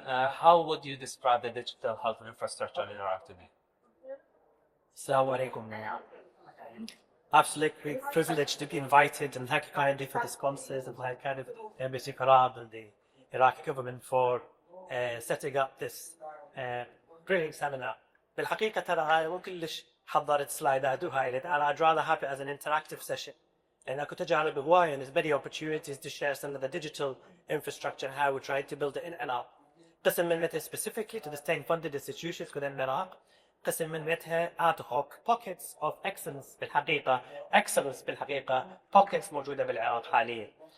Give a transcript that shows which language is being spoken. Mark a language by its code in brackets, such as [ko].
[en] How would you describe the digital health infrastructure in Iraq today? [ar] Assalamu alaikum. [en] absolutely privileged to be invited, and thank you kindly for the sponsors and thank kind of Embassy Karab and the Iraqi government for setting up this brilliant seminar. [ar] بالحقيقة ترى هاي مو كلش حضرت سلايدات وهاي. [en] I'd rather have it as an interactive session. And I could [ar] تجارب هواية, [en] and there's many opportunities to share some of the digital infrastructure, how we're trying to build it in Iraq. [ar] قسم منها [en] specifically to the state-funded institutions within Iraq. [ar] قسم منها [en] ad hoc pockets of excellence [ar] بالحقيقة pockets موجودة بالعراق حاليا.